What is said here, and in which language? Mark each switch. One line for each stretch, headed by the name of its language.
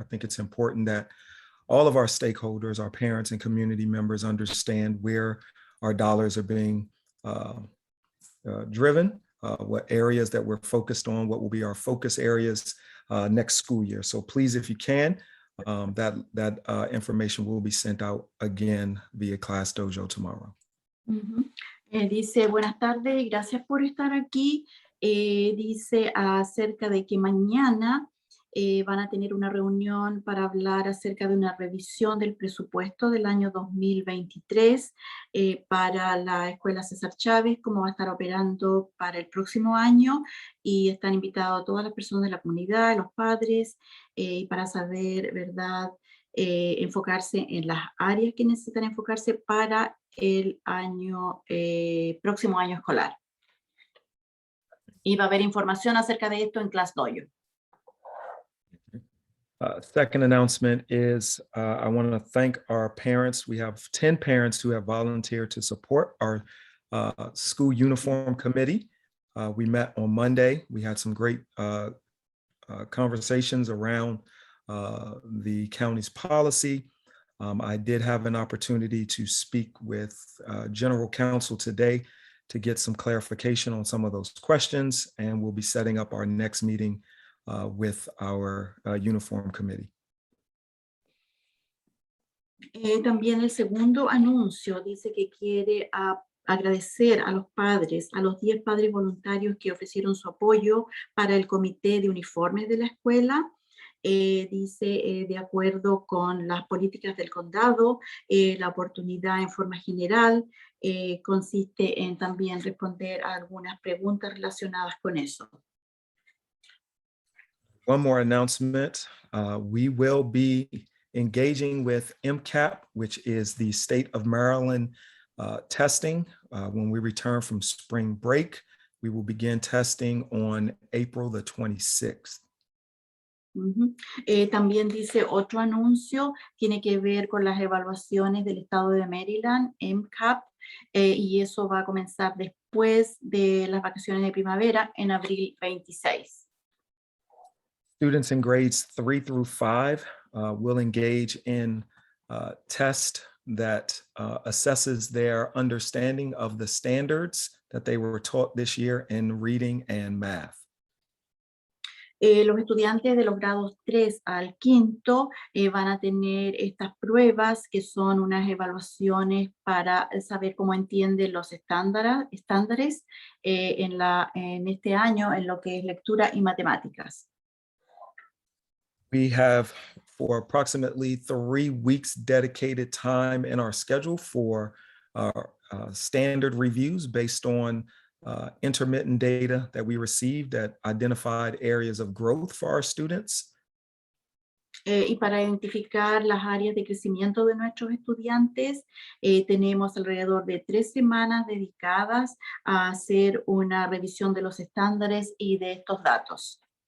English: I think it's important that all of our stakeholders, our parents and community members understand where our dollars are being driven, what areas that we're focused on, what will be our focus areas next school year. So please, if you can, that information will be sent out again via Class Dojo tomorrow.
Spanish: Dice, buenas tardes, gracias por estar aquí. Dice acerca de que mañana van a tener una reunión para hablar acerca de una revisión del presupuesto del año 2023 para la Escuela César Chávez, cómo va a estar operando para el próximo año, y están invitados todas las personas de la comunidad, los padres, para saber, ¿verdad?, enfocarse en las áreas que necesitan enfocarse para el año, próximo año escolar. Y va a haber información acerca de esto en Class Dojo.
English: Second announcement is I want to thank our parents. We have 10 parents who have volunteered to support our school uniform committee. We met on Monday. We had some great conversations around the county's policy I did have an opportunity to speak with General Counsel today to get some clarification on some of those questions, and we'll be setting up our next meeting with our Uniform Committee.
Spanish: También el segundo anuncio dice que quiere agradecer a los padres, a los 10 padres voluntarios que ofrecieron su apoyo para el comité de uniformes de la escuela. Dice, de acuerdo con las políticas del condado, la oportunidad en forma general consiste en también responder a algunas preguntas relacionadas con eso.
English: One more announcement. We will be engaging with MCAP, which is the State of Maryland testing. When we return from spring break, we will begin testing on April the 26th.
Spanish: También dice otro anuncio, tiene que ver con las evaluaciones del estado de Maryland, MCAP, y eso va a comenzar después de las vacaciones de primavera en abril 26.
English: Students in grades 3 through 5 will engage in a test that assesses their understanding of the standards that they were taught this year in reading and math.
Spanish: Los estudiantes de los grados 3 al 5 van a tener estas pruebas que son unas evaluaciones para saber cómo entienden los estándares en este año en lo que es lectura y matemáticas.
English: We have for approximately 3 weeks dedicated time in our schedule for our standard reviews based on intermittent data that we received that identified areas of growth for our students.
Spanish: Y para identificar las áreas de crecimiento de nuestros estudiantes, tenemos alrededor de 3 semanas dedicadas a hacer una revisión de los estándares y de estos datos.